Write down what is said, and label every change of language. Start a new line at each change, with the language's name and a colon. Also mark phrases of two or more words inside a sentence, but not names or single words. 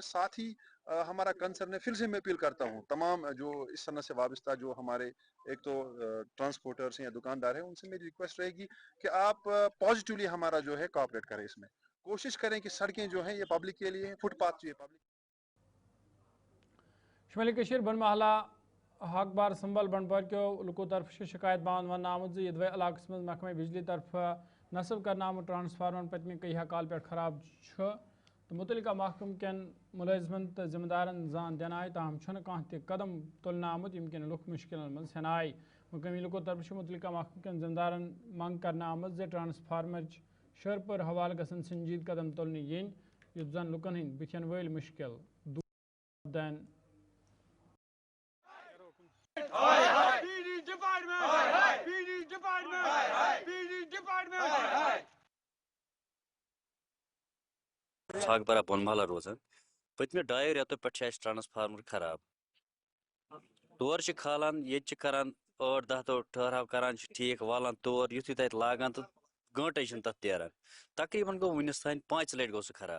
Urdu: ساتھ ہی ہمارا کنسرن ہے پھر سے میں اپیل کرتا ہوں تمام جو اس صنعت سے وابستہ جو ہمارے ایک تو ٹرانسپورٹرس ہیں یا دکاندار ہیں ان سے میری ریکویسٹ رہے گی کہ آپ پازیٹیولی ہمارا جو ہے کوآپریٹ کریں. اس میں کوشش کریں کہ سڑکیں جو ہیں یہ پبلک کے لیے فٹ پاتھ جو ہے پبلک.
Kashmiri: شمالی کشیر بن محلہ حق بار سنبل بنڈپور کیو لکو طرف شکایت باون ون آمت زِ یدوے علاقس مز محکمہ بجلی طرف نصب کرنے آمت ٹرانسفارمر پتمہ کئی کال پہ خراب تو متعلقہ محکمہ کن ملازمن تو ذمہ دارن زان دن آئی تاہم چھنہ کانٛہہ تہ قدم تلنہ آمت یم کن لوک مشکلن مز ہین آئی. مقامی لوکو طرف متعلقہ محکمہ کن ذمہ دارن منگ کرنے آمت زِ ٹرانسفارمرچ شر پر حوالہ گژھن سنجید قدم تلنہ ین یُتھ زن لوکن ہند بتھین ول مشکل دور دین. چھاک برا بون محلہ روزان پتمہ 2 رٮ۪تو پٮ۪ٹھ چھِ اَسہِ ٹرانسفارمر خراب تور چھِ کھالان ییٚتہِ چھِ کران 8-10 دۄہ ٹھہراو کران چھِ ٹھیٖک والان تور یُتھُے تَتہِ لاگان تہٕ گٲنٛٹَے چھِنہٕ تَتھ تیران تقریٖباً گوٚو وٕنیُس تانۍ 5 لَٹہِ گوٚو سُہ خراب.